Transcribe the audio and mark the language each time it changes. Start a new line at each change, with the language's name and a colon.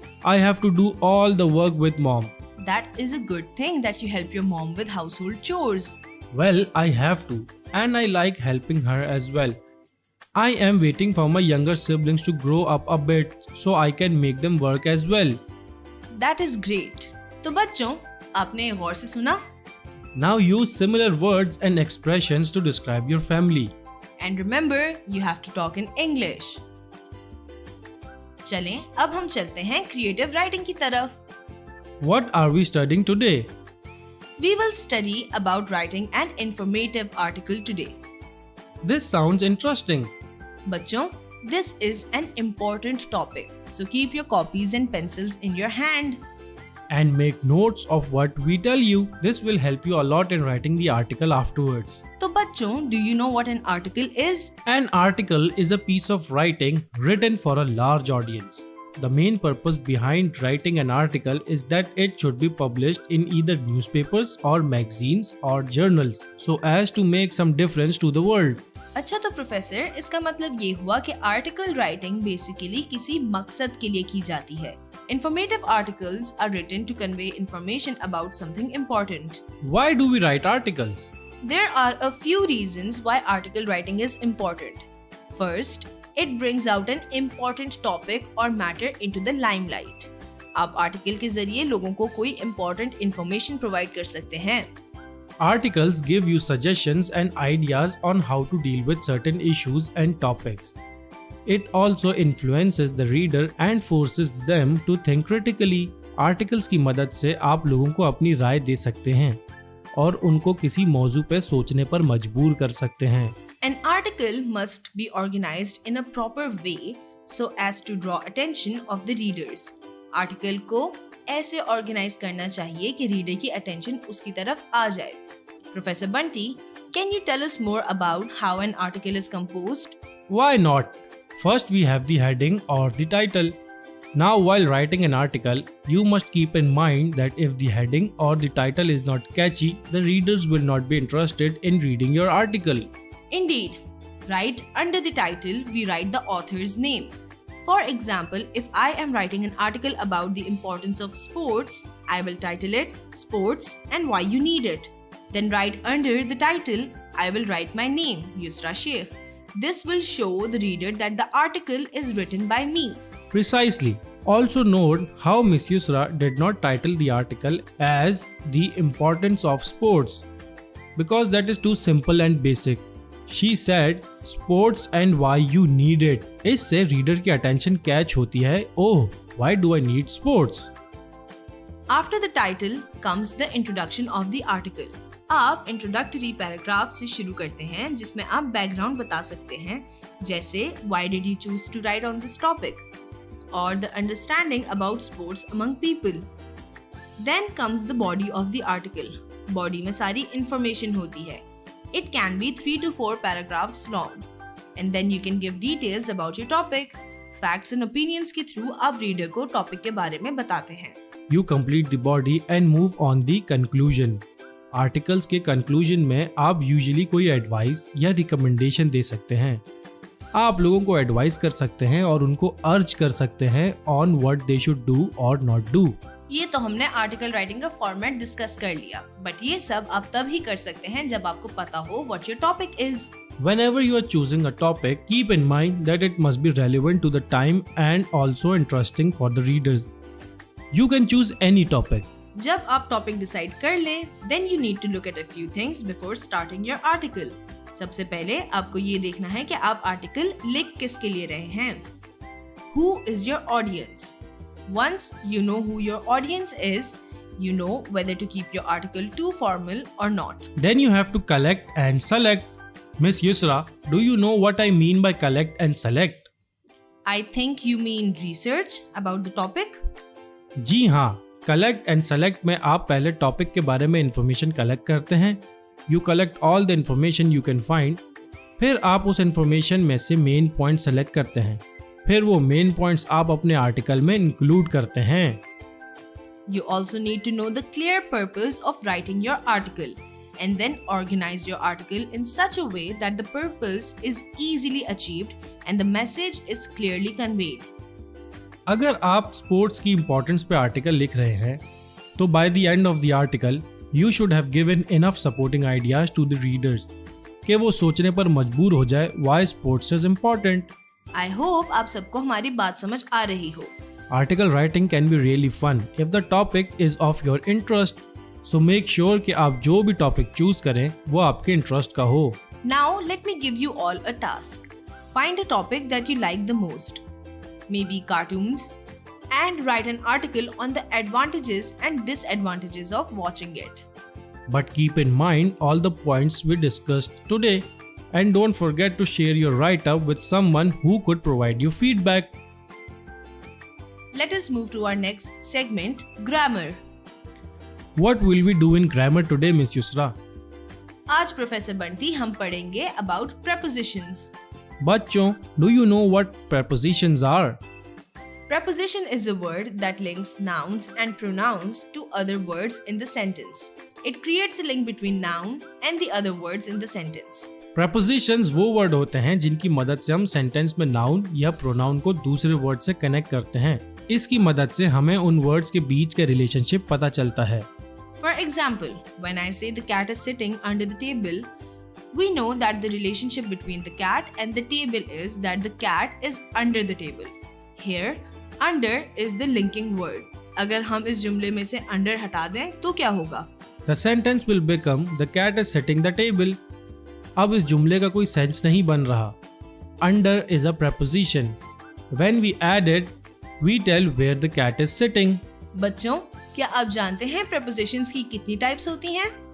English: I have to do all the work with mom. That is a good thing that you help your mom with household chores. Well, I have to, and I like helping her as well. I am waiting for my younger siblings to grow up a bit so I can make them work as well. That is great.
Hindi: तो बच्चों, आपने गौर से सुना?
English: Now use similar words and expressions to describe your family. And remember, you have to talk in English.
Hindi: चलें, अब हम चलते हैं creative writing की तरफ.
English: What are we studying today? We will study about writing an informative article today. This sounds interesting. बच्चों, this is an important topic, so keep your copies and pencils in your hand. And make notes of what we tell you. This will help you a lot in writing the article afterwards. तो बच्चों, do you know what an article is? An article is a piece of writing written for a large audience. The main purpose behind writing an article is that it should be published in either newspapers or magazines or journals so as to make some difference to the world.
Hindi: अच्छा तो professor, इसका मतलब ये हुआ कि article writing basically किसी मकसद के लिए की जाती है.
English: Informative articles are written to convey information about something important. Why do we write articles? There are a few reasons why article writing is important. First, it brings out an important topic or matter into the limelight.
Hindi: आप article के जरिए लोगों को कोई important information provide कर सकते हैं.
English: Articles give you suggestions and ideas on how to deal with certain issues and topics. It also influences the reader and forces them to think critically.
Hindi: Articles की मदद से आप लोगों को अपनी राय दे सकते हैं और उनको किसी मौजू पे सोचने पर मजबूर कर सकते हैं.
English: An article must be organized in a proper way so as to draw attention of the readers.
Hindi: Article को ऐसे organize करना चाहिए कि reader की attention उसकी तरफ आ जाए.
English: Professor Bunty, can you tell us more about how an article is composed? Why not? First we have the heading or the title. Now while writing an article, you must keep in mind that if the heading or the title is not catchy, the readers will not be interested in reading your article. Indeed. Right under the title, we write the author's name. For example, if I am writing an article about the importance of sports, I will title it Sports and Why You Need It. Then right under the title, I will write my name, Yusra Sheikh. This will show the reader that the article is written by me. Precisely. Also note how Miss Yusra did not title the article as The Importance of Sports because that is too simple and basic. She said sports and why you need it.
Hindi: इससे reader की attention catch होती है.
English: Oh, why do I need sports? After the title comes the introduction of the article.
Hindi: आप introductory paragraph से शुरू करते हैं जिसमें आप background बता सकते हैं
English: जैसे why did you choose to write on this topic or the understanding about sports among people. Then comes the body of the article.
Hindi: Body में सारी information होती है.
English: It can be 3 to 4 paragraphs long. And then you can give details about your topic.
Hindi: Facts and opinions के through आप reader को topic के बारे में बताते हैं.
English: You complete the body and move on the conclusion.
Hindi: Articles के conclusion में आप usually कोई advice या recommendation दे सकते हैं. आप लोगों को advise कर सकते हैं और उनको urge कर सकते हैं
English: on what they should do or not do.
Hindi: ये तो हमने आर्टिकल राइटिंग का फॉर्मेट डिस्कस कर लिया, बट ये सब आप तब ही कर सकते हैं जब आपको पता हो
English: what your topic is. Whenever you are choosing a topic, keep in mind that it must be relevant to the time and also interesting for the readers. You can choose any topic.
Hindi: जब आप topic decide कर लें,
English: then you need to look at a few things before starting your article.
Hindi: सबसे पहले आपको ये देखना है कि आप आर्टिकल लिख किसके लिए रहे हैं.
English: Who is your audience? Once you know who your audience is, you know whether to keep your article too formal or not. Then you have to collect and select. Miss Yusra, do you know what I mean by collect and select? I think you mean research about the topic.
Hindi: जी हाँ, collect and select में आप पहले topic के बारे में information collect करते हैं.
English: You collect all the information you can find.
Hindi: फिर आप उस इंफॉर्मेशन में से मेन पॉइंट सेलेक्ट करते हैं. फिर वो मेन पॉइंट्स आप अपने आर्टिकल में इंक्लूड करते हैं.
English: You also need to know the clear purpose of writing your article and then organize your article in such a way that the purpose is easily achieved and the message is clearly conveyed.
Hindi: अगर आप sports की importance पे article लिख रहे हैं तो
English: by the end of the article you should have given enough supporting ideas to the readers
Hindi: कि वो सोचने पर मजबूर हो जाए
English: Why sports is important. I hope
Hindi: आप सबको हमारी बात समझ आ रही हो.
English: Article writing can be really fun if the topic is of your interest. So make sure
Hindi: कि आप जो भी topic choose करें वो आपके interest का हो.
English: Now let me give you all a task. Find a topic that you like the most. Maybe cartoons. And write an article on the advantages and disadvantages of watching it. But keep in mind all the points we discussed today. And don't forget to share your write-up with someone who could provide you feedback. Let us move to our next segment, grammar. What will we do in grammar today, Miss Yusra?
Hindi: आज professor Bunty हम पढ़ेंगे
English: about prepositions. बच्चों, do you know what prepositions are? Preposition is a word that links nouns and pronouns to other words in the sentence. It creates a link between noun and the other words in the sentence.
Hindi: Prepositions वो word होते हैं जिनकी मदद से हम sentence में noun या pronoun को दूसरे वर्ड से कनेक्ट करते हैं. इसकी मदद से हमें उन वर्ड्स के बीच का रिलेशनशिप पता चलता है.
English: For example, when I say the cat is sitting under the table, we know that the relationship between the cat and the table is that the cat is under the table. Here, under is the linking word.
Hindi: अगर हम इस जुमले में से under हटा दें तो क्या होगा?
English: The sentence will become the cat is sitting the table.
Hindi: अब इस जुमले का कोई सेंस नहीं बन रहा.
English: Under is a preposition. When we add it, we tell where the cat is sitting.
Hindi: बच्चों, क्या आप जानते हैं prepositions की कितनी टाइप्स होती हैं?